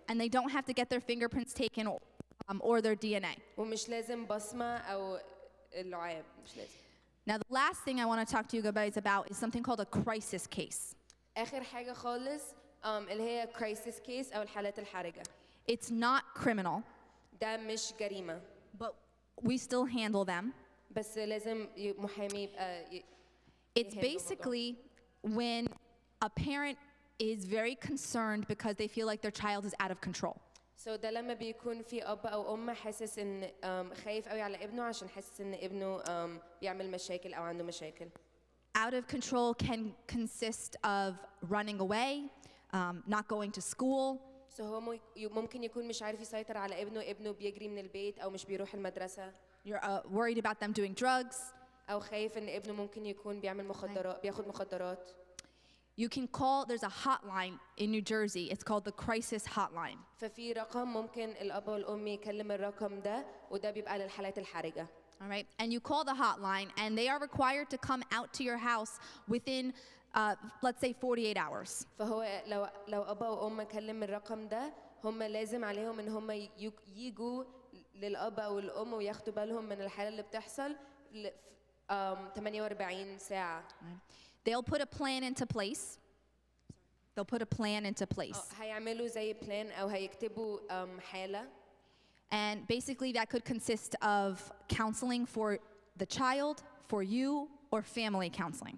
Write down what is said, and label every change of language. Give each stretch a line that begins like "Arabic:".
English: And they don't have to get their fingerprints taken or their DNA.
Arabic: ومش لازم بصمة أو اللعاب, مش لازم.
English: Now the last thing I want to talk to you guys about is something called a crisis case.
Arabic: آخر حاجة خالص اللي هي crisis case أو الحالات الحرجة.
English: It's not criminal.
Arabic: ده مش جريمة.
English: But we still handle them.
Arabic: بس لازم محامي يبقى
English: It's basically when a parent is very concerned because they feel like their child is out of control.
Arabic: So ده لما بيكون في أب أو أم حاسس إن خايف قوي على ابنه عشان حاسس إن ابنه بيعمل مشاكل أو عنده مشاكل.
English: Out of control can consist of running away, not going to school.
Arabic: So هو ممكن يكون مش عارف يسيطر على ابنه بيجري من البيت أو مش بيروح المدرسة.
English: You're worried about them doing drugs.
Arabic: أو خايف إن ابنه ممكن يكون بيعمل مخدرات بياخد مخدرات.
English: You can call, there's a hotline in New Jersey. It's called the crisis hotline.
Arabic: ففي رقم ممكن الأب والأم يكلم الرقم ده وده بيبقى للحالات الحرجة.
English: All right, and you call the hotline and they are required to come out to your house within, let's say 48 hours.
Arabic: فهو لو أب أو أم كلم الرقم ده هم لازم عليهم إن هم يجوا للأب أو الأم وياخدوا بالهم من الحالة اللي بتحصل 48 ساعة.
English: They'll put a plan into place. They'll put a plan into place.
Arabic: هيعملوا زي plan أو هيكتبوا حالة.
English: And basically that could consist of counseling for the child, for you, or family counseling.